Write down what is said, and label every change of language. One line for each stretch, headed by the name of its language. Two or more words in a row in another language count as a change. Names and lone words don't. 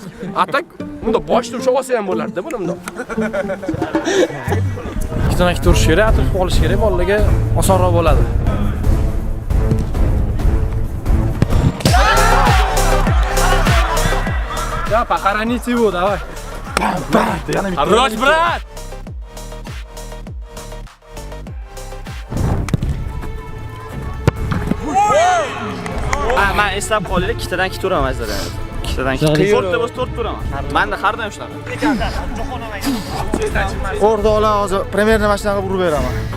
Uzbek: Atak unda boshda ushlab olsa ham bo'lardi bunda. Ikkitadan ikki turish kerak, atirib olish kerak, bolalarga osonroq bo'ladi. Ya,
Russian: похороните его, давай. Хорош, брат!
Uzbek: Men eslab qolaylik, ikkitadan ikki turaman sizlar. Ikkitadan ikki. To'rtta bo'lsa to'rt turaman. Menda har doim shunaqa. O'rtoqlar, hozir premyer nima shunaqa urib beraman.